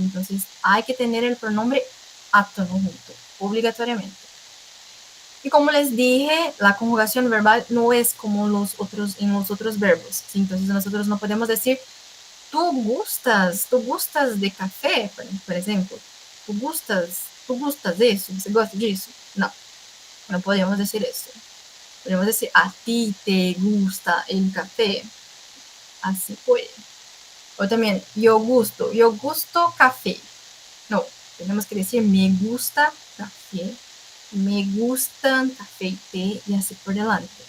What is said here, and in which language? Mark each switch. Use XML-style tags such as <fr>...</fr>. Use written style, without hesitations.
<es>Entonces hay que tener el pronombre átono junto, obligatoriamente. Y como les dije, la conjugación verbal no es como en los otros verbos. ¿Sí? Entonces nosotros no podemos decir tú gustas de café, por ejemplo. Tú gustas de eso,</es> <pt>você gosta disso?</pt> <es>No, no podemos decir eso. Podemos decir, a ti te gusta el café. Así puede. O también, yo gusto café. No, tenemos que decir, me gusta café, me gustan café y té, y así por delante.</es>